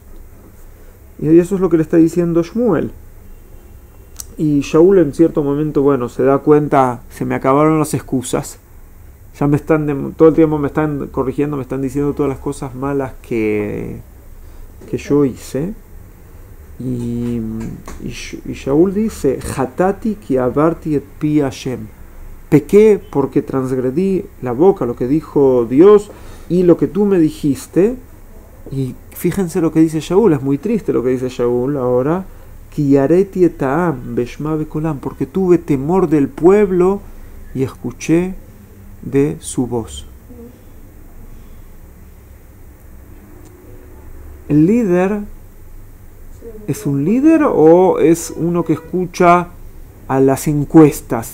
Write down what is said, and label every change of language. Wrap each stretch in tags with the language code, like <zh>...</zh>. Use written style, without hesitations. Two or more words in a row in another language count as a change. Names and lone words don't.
<es>Y eso es lo que le está diciendo Shmuel. Y Shaul en cierto momento, se da cuenta, se me acabaron las excusas. Ya todo el tiempo me están corrigiendo, me están diciendo todas las cosas malas que yo hice. Y Shaul dice,</es> <he>חטאתי כי עברתי את פי השם.</he> <es>Pequé porque transgredí la boca, lo que dijo Dios y lo que tú me dijiste. Y fíjense lo que dice Shaul, es muy triste lo que dice Shaul ahora.</es> <he>כי יראתי את העם ואשמע בקולם,</he> <es>porque tuve temor del pueblo y escuché de su voz. El líder, ¿es un líder o es uno que escucha a las encuestas?</es>